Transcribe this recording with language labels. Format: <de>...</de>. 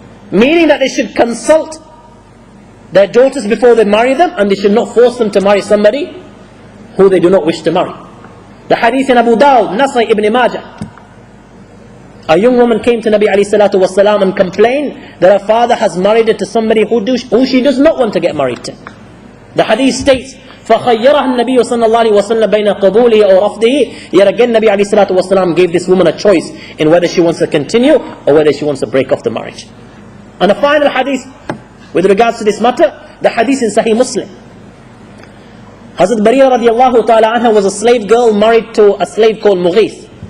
<en>Meaning that they should consult their daughters before they marry them, and they should not force them to marry somebody who they do not wish to marry. The hadith in Abu Dawud, Nasai ibn Majah. A young woman came to Nabi alayhi salatu wasalam and complained that her father has married her to somebody who she does not want to get married to. The hadith states,</en> <ar>فَخَيَّرَهَا النَّبِيُّ صَلَّى اللَّهُ عَلَيْهِ وَسَلَّمَ بَيْنَ قَبُولِهِ أَوْ رَفْضِهِ.</ar> <en>Yet again Nabi alayhi salatu wasalam gave this woman a choice in whether she wants to continue or whether she wants to break off the marriage. And a final hadith with regards to this matter, the hadith in Sahih Muslim. Hazrat Barira radiallahu ta'ala anha was a slave girl married to a slave called Mughith.</en>